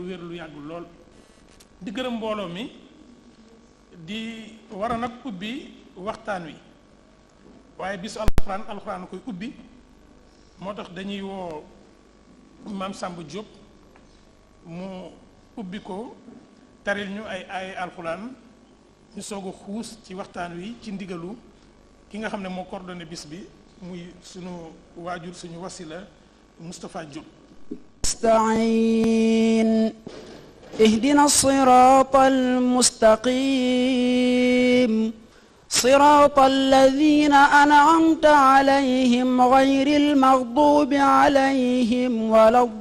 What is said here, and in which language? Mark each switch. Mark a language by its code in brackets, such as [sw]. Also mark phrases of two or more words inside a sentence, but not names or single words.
[wo] wér lu yàgg lool di gërëm mbooloo mi di war a nag ubbi waxtaan wi waaye bisu alxuraan koy ubbi moo tax dañuy woo maam Samba Diop mu ubbi ko taril ñu ay alxuraan ñu soog a xuus ci waxtaan wi ci ndigalu ki nga xam ne moo coordonné bis bi muy sunu waajur suñu wasila Moustapha Diop. [ar] استعين اهدنا الصراط المستقيم صراط الذين أنعمت عليهم غير المغضوب عليهم ولا